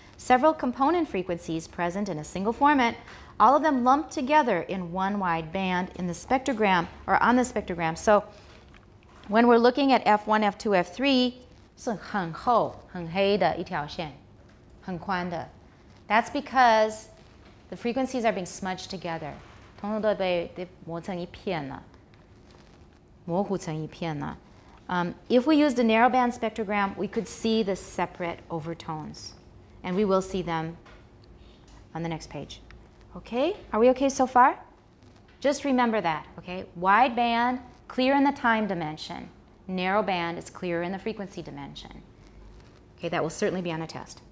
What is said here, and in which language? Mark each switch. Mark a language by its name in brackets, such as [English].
[English] Several component frequencies present in a single format, all of them lumped together in one wideband in the spectrogram, or on the spectrogram. So when we're looking at F1, F2, F3, [Chinese] 是很厚很黑的一条线，很宽的。 [English] That's because the frequencies are being smudged together. [Chinese] 通通都被磨成一片了，模糊成一片了。 [English] If we used a narrowband spectrogram, we could see the separate overtones, and we will see them on the next page. Okay? Are we okay so far? Just remember that, okay? Wide band, clear in the time dimension. Narrow band is clear in the frequency dimension. Okay, that will certainly be on a test.